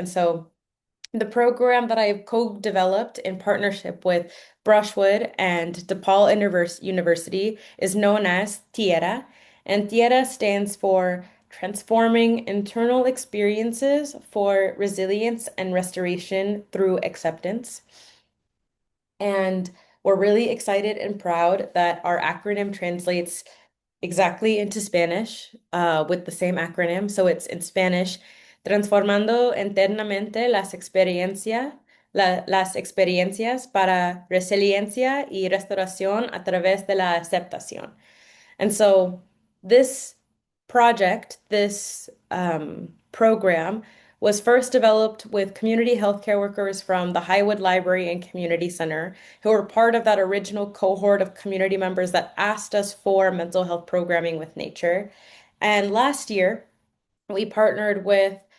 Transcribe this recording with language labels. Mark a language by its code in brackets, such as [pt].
[en] And so the program that I have co-developed in partnership with Brushwood and DePaul University is known as Tierra, and Tierra stands for Transforming Internal Experiences for Resilience and Restoration Through Acceptance. And we're really excited and proud that our acronym translates exactly into Spanish with the same acronym. So it's in Spanish, [es] transformando internamente las experiencias para resiliencia y restauración a través de la aceptación. [en] And so this this program was first developed with community healthcare workers from the Highwood Library and Community Center, who were part of that original cohort of community members that asked us for mental health programming with nature. And last year, we partnered with